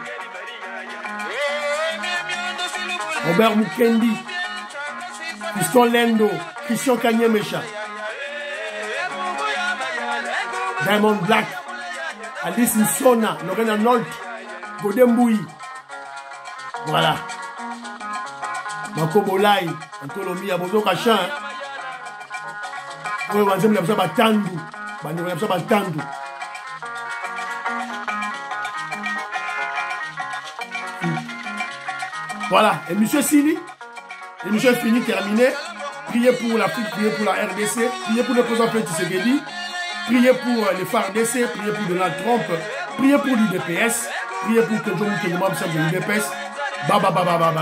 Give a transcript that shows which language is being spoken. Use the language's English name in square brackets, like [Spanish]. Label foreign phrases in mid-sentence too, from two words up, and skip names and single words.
[French] Robert Mukendi, Christian Lendo, Christian Kanyemesha, Diamond Black, Alice Nsona, Lorena Nolt, Godemboui. Voilà. Mako Bolai, Antolomi, Abozo Kachan. On va dire que ça va tendre. Ça va tendre. Voilà, et M. Sili, l'émission est finie, terminée. Priez pour l'Afrique, priez pour la RDC, priez pour le président Félix Tshisekedi, priez pour les FARDC, priez pour Donald Trump, priez pour l'UDPS, priez pour que John Moukémoum, chef de l'UDPS.